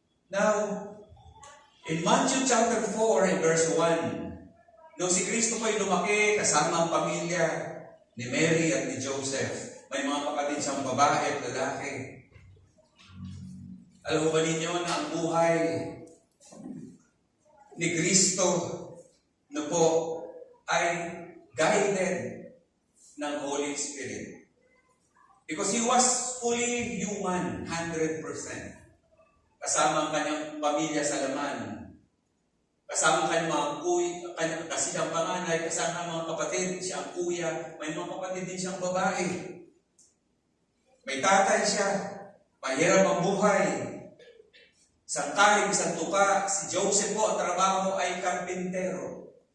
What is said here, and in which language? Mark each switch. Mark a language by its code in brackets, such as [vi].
[en] Now, in Matthew chapter 4 and verse 1, [tl] nung si Kristo po ay lumaki kasama ang pamilya ni Mary at ni Joseph, may mga kapatid siyang babae at lalaki. Alam mo ba ninyo na ang buhay ni Kristo na po ay guided ng Holy Spirit? [en] Because He was fully human, 100%. [tl] Kasama ang kanyang pamilya sa laman. Kasama ang kanyang mga kuya, kasi siyang panganay, kasama ang mga kapatid, siya ang kuya, may mga kapatid din siyang babae. May tatay siya, mahirap ang buhay. Isang kahig, isang tuka, si Joseph po, ang trabaho ay karpintero.